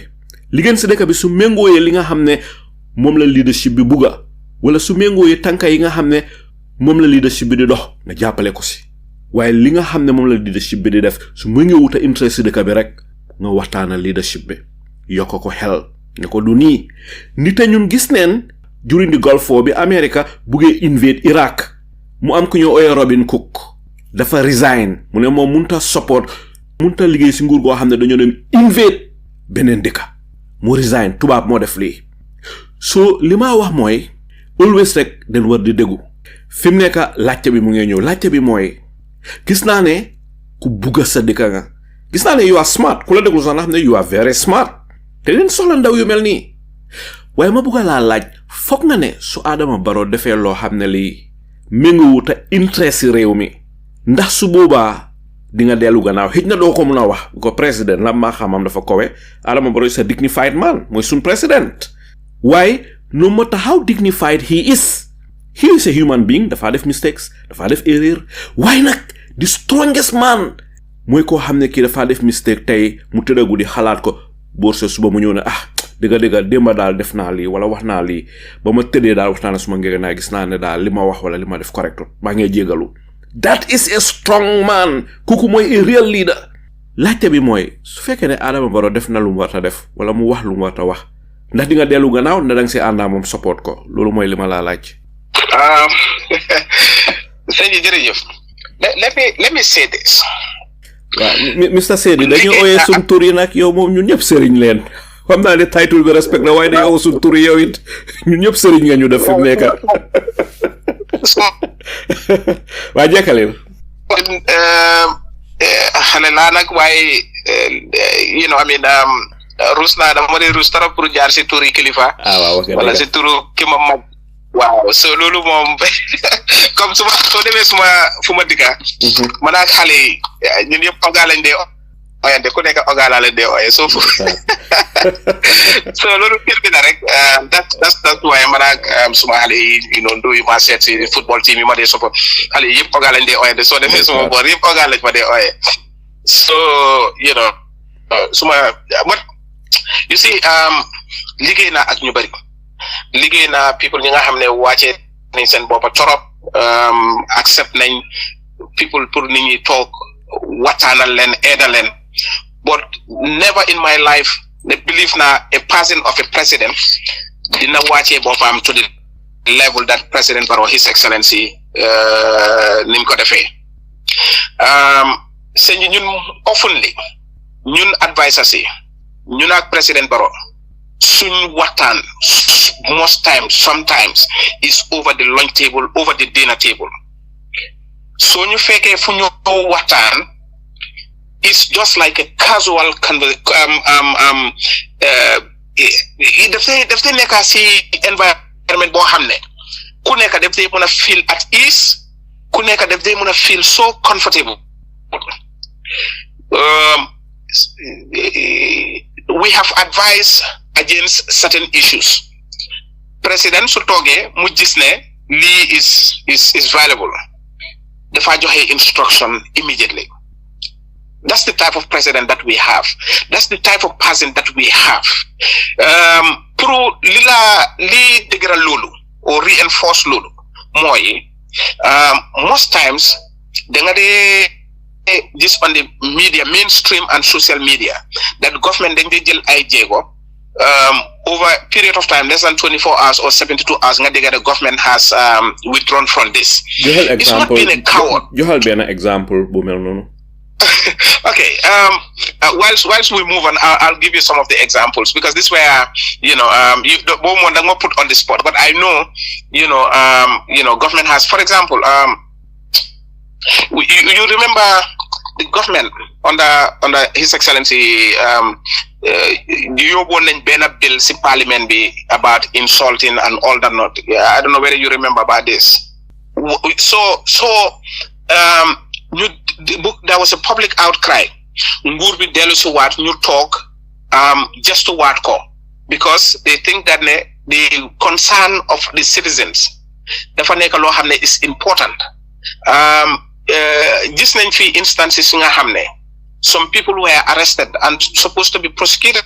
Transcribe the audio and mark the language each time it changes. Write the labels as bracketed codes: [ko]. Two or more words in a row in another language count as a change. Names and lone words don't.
[wo] dëkk bi su méngooyee li nga xam ne moom la leadership bi bugga wala su méngooyee tànka yi nga xam ne moom la leadership bi di dox nga jàppale ko si waaye li nga xam ne moom la leadership bi di def su méngoo wuta interest si dëkk bi rek nga waxtaana leadership bi yokk ko xel ne ko du nii nit a ñun gis neen [en] during the Gulf War [wo] bi America buggee invade Iraq mu am ku ñoo ooyee Robin Cook dafa resign mu ne moom munta support munta liggéey si nguur goo xam ne dañoo dem invade beneen dëkka mu resign tubaab moo def lii so li ma wax mooy always rek den war di déggu fi mu nekk laajte bi mu ngi ñëw laajte bi mooy gis naa ne ku bugga sa dëkka nga gis naa ne [en] you are smart [wo] ku la déglu sax na xam ne [en] you are very smart [wo] te leen soxla ndaw yu mel nii waaye ma bugga laa laaj foog nga ne su Adama Barrow defee loo xam ne lii méngowu te interest si réew mi ndax su boobaa di nga dellu gannaaw xëj na doo ko mun a wax ko président la maa xamam dafa kowe [en] Adama Barrow is a dignified man [wo] mooy suñ président waaye [en] no matter how dignified he is a human being [wo] dafa def [en] mistakes [wo] dafa def erreur waaye nag [en] the strongest man mooy [wo] koo xam ne kii dafa def mistake tey mu tëddagu di xalaat ko bourse suba mu ñëw ne dëgga démba daal def naa lii wala wax naa lii ba ma tëddee daal waxtaan suma ngeen naa gis naa ne daal li ma wax wala li ma def correctul maa ngi jégalu [en] that is a strong man [wo] kooku mooy [en] a real leader [wo] laajte bi mooy su fekkee ne Adama Barrow def na lu mu war a def wala mu wax lu mu war a wax ndax di nga dellu gannaaw ne danga si àndaa moom support ko loolu mooy li ma laa laaj. Saidy jërëjëf. [en] Let me say this. [wo] waaw Mr Saidy dañu ooyee suñ tur yi nag yow moom ñun ñëpp sëriñ leen xam naa ne title bi respect la waaye dañu oo suñ tur yi yow it ñun ñëpp sëriñ nga ñu def fi mu nekk waa jekkaleel xale laa nag waaye ruus naa dama dee ruus trop pour jaar si turi kilifa wala si turu ki ma mag waaw so loolu moom comme soo demee fu ma dikka man ak xale yi ñun yëpp oga lañ dee oyante ku nekk oga laa leen dee oye so loolu kër bi la rek [en] that's why [wo] man ak suma xale yi nduy ma seet si [en] football team [wo] yi ma dee support xale yi yëpp oga lañ dee oyante soo demee suma boor yëpp oga lañ ma dee oye so [en] but you see [wo] liggéey naa ak ñu bari liggéey naa people ñi nga xam ne wàcce nañ seen boppa torop accept nañ people pour nit ñi toog waxtaanal leen aidal leen [en] but never in my life [wo] ne believe na [en] a person of a president [wo] dina wàcce boppam [en] to the level that [wo] President Barrow His Excellency ni mu ko defee sëñ ñun oftenly ñun advisors yi ñun ak [en] President Barrow [wo] suñ waxtaan [en] most times sometimes is over the lunch table over the dinner table [wo] so ñu fekkee fu ñu waxtaan [en] it's just like a casual [wo] daf nekk si environment boo xam ne ku nekk daf day mën a [en] feel at ease [wo] ku nekk daf day mën a [en] feel so comfortable we have advised against certain issues. [wo] President su toogee mu gis ne lii [en] is valuable [wo] dafa joxe [en] instruction immediately. That's the type of president that we have. That's the type of person that we have. [wo] Pour li dëgëral loolu [en] or reinforce [wo] loolu mooy [en] most times [wo] da nga dee [en] this on the media, mainstream and social media, that government then they [wo] jël ay jéego [en] over a period of time less than 24 hours or 72 hours [wo] nga dégg [en] the government has withdrawn from this. It's not been a coward. [wo] Joxal benn exemple bu mel noonu. [en] Okay, whilst we move on, I'll give you some of the examples because this where don't put on the spot, but I know government has, for example, you remember the government under His Excellency you won a bill in Parliament about insulting and all that. Not, I don't know whether you remember about this. There was a public outcry. [wo] Nguur bi dellu si waat ñu [en] talk just to [wo] waat ko [en] because they think that the concern of the citizens [wo] dafa nekk loo xam ne [en] is important. [wo] Gis nañ fi [en] instances [wo] nga xam ne [en] some people were arrested and supposed to be prosecuted.